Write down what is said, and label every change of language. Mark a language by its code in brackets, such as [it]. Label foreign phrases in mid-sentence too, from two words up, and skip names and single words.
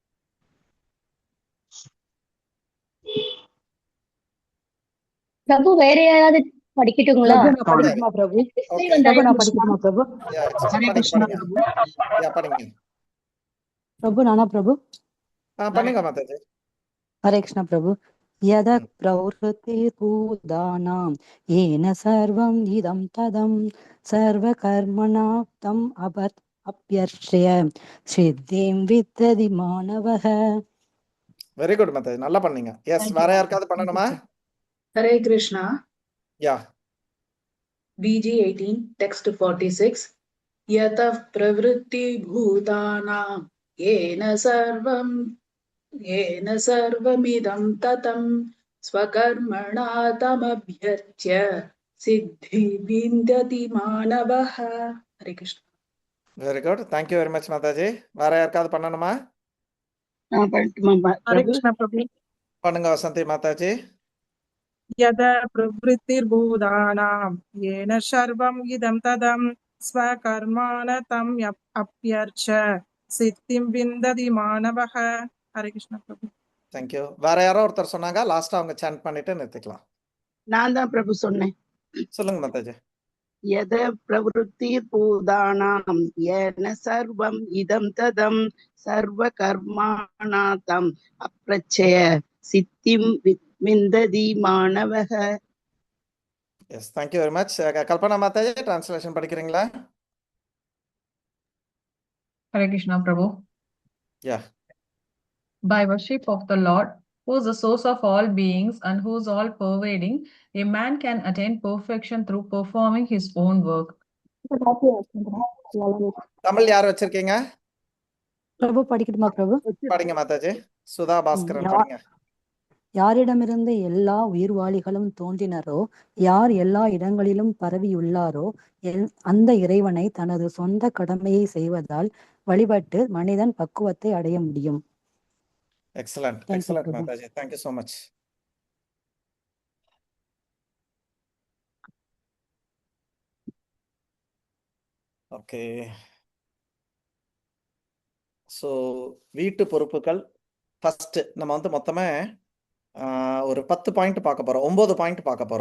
[ta] பிரபு வேற யாராவது படிக்கட்டுங்களா? பிரபு நான் படிக்கணுமா பிரபு ஓகே பிரபு நான் படிக்கணுமா பிரபு யா ஹரே படிங்க கிருஷ்ணா படிங்க. பிரபு. யா படிங்க. பிரபு நானா பிரபு பண்ணுங்க மாதாஜி. [sa] हरे कृष्ण प्रभु यदा [ta] ம். [sa] प्रवृत्तिर्भूतानां येन सर्वम् इदं तदं सर्वकर्मणां तम् अभ्यर्च्य सिद्धिं विदधि मानवः. [en] very good [ta] மாதாஜி, நல்லா பண்ணீங்க. எஸ், வேற யாருக்காவது பண்ணணுமா? ஹரே கிருஷ்ணா. யா [sa] BG 18 text 46 यतः प्रवृत्ति भूतानां येन सर्वमिदं ततं स्वकर्मणा तमभ्यर्च्य सिद्धि विन्दति मानवः. हरे कृष्ण. [en] very good, thank you very much [ta] மாதாஜி. வேற யாருக்காவது பண்ணணுமா? Hare பிரபு Krishna Prabhu. பண்ணுங்க வசந்தி மாதாஜி. [sa] Yada pravrittirbhudanam yena sarvam idam tadam svakarmana tam apyarcha siddhim vindati manavaha. [ta] Hare Krishna Prabhu. தேங்க்யூ. வேற யாரோ ஒருத்தர் சொன்னாங்க, லாஸ்டா அவங்க சாண்ட் பண்ணிட்டு நிறுத்திக்கலாம். நான் தான் பிரபு சொன்னேன். சொல்லுங்க மாதாஜி. [sa] यद प्रवृत्तिर्भूतानां येन सर्वम् इदं तदं सर्वकर्माणा तम् अप्रच्छय सिद्धिं विन्दति मानवः. [ta] எஸ், [en] thank you very much. [ta] கல்பனா மாதாஜி, டிரான்ஸ்லேஷன் படிக்கிறீங்களா? Hare Krishna Prabhu. யா. [en] By worship of the Lord, who is the source of all beings and who is all pervading, a man can attain perfection through performing his own work. [ta] தமிழ் யார் வச்சிருக்கீங்க? பிரபு படிக்கட்டுமா பிரபு? படிங்க மாதாஜி. சுதா பாஸ்கரன் யா- படிங்க. யாரிடமிருந்து எல்லா உயிர்வாளிகளும் தோன்றினரோ, யார் எல்லா இடங்களிலும் பரவியுள்ளாரோ, அந்த இறைவனை தனது சொந்த கடமையை செய்வதால் வழிபட்டு மனிதன் பக்குவத்தை அடைய முடியும். எக்ஸலண்ட், [en] Thank you, [ta] எக்ஸலண்ட் பிரபு. மாதாஜி. [en] thank you so much. [ta] ஓகே. ஸோ வீட்டு பொறுப்புகள் ஃபர்ஸ்ட் நம்ம வந்து மொத்தமே ஒரு 10 பாயிண்ட் பார்க்க போகிறோம், 9 பாயிண்ட் பார்க்க போகிறோம்.